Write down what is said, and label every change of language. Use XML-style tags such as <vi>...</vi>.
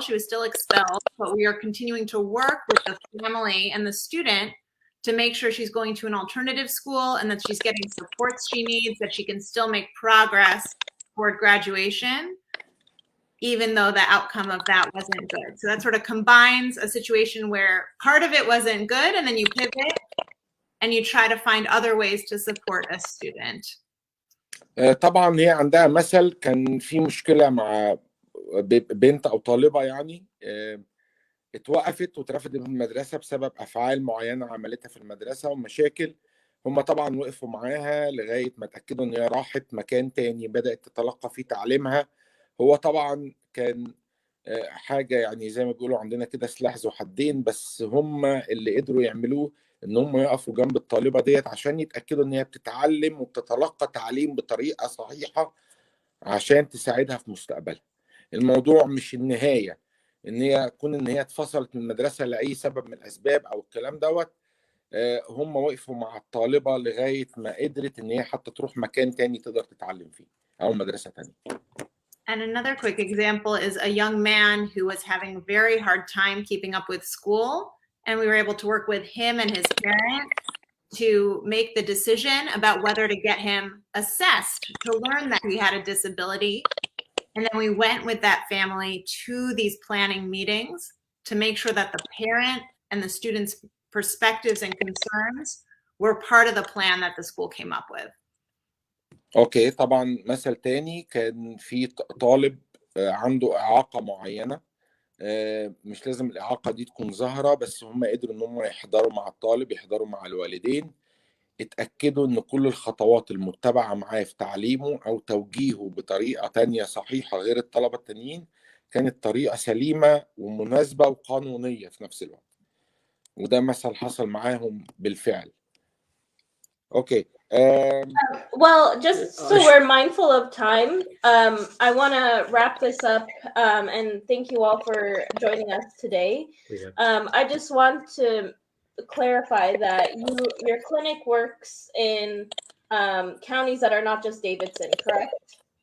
<en>She was still expelled, but we are continuing to work with the family and the student to make sure she's going to an alternative school and that she's getting supports she needs, that she can still make progress toward graduation, even though the outcome of that wasn't good. So that sort of combines a situation where part of it wasn't good and then you pivot and you try to find other ways to support a student.</en> <ar>طبعا هي عندها مثل كان في مشكلة مع بنت أو طالبة يعني اتوقفت واترفضت من المدرسة بسبب أفعال معينة عملتها في المدرسة ومشاكل. هم طبعا وقفوا معاها لغاية ما اتأكدوا إن هي راحت مكان تاني بدأت تتلقى فيه تعليمها. هو طبعا كان حاجة يعني زي ما بيقولوا عندنا كده سلاح ذو حدين، بس هم اللي قدروا يعملوه ان هم يقفوا جنب الطالبة ديت عشان يتأكدوا ان هي بتتعلم وبتتلقى تعليم بطريقة صحيحة عشان تساعدها في مستقبلها. الموضوع مش النهاية ان هي اتفصلت من المدرسة لأي سبب من الأسباب او الكلام دوت. هم وقفوا مع الطالبة لغاية ما قدرت ان هي حتى تروح مكان تاني تقدر تتعلم فيه او مدرسة تانية.</ar> <en>And another quick example is a young man who was having a very hard time keeping up with school. And we were able to work with him and his parent to make the decision about whether to get him assessed to learn that he had a disability. And then we went with that family to these planning meetings to make sure that the parent and the student's perspectives and concerns were part of the plan that the school came up with.</en> <ar>اوكي، طبعا مثل تاني كان في طالب عنده إعاقة معينة، مش لازم الإعاقة دي تكون ظاهرة، بس هم قدروا ان هم يحضروا مع الطالب، يحضروا مع الوالدين، اتأكدوا ان كل الخطوات المتبعة معاه في تعليمه او توجيهه بطريقة تانية صحيحة غير الطلبة التانيين كانت طريقة سليمة ومناسبة وقانونية في نفس الوقت. وده مثل حصل معاهم بالفعل. اوكي.</ar> <en>Well, just so we're mindful of time, I want to wrap this up and thank you all for joining us today. I just want to clarify that your clinic works in counties that are not just Davidson, correct?</en>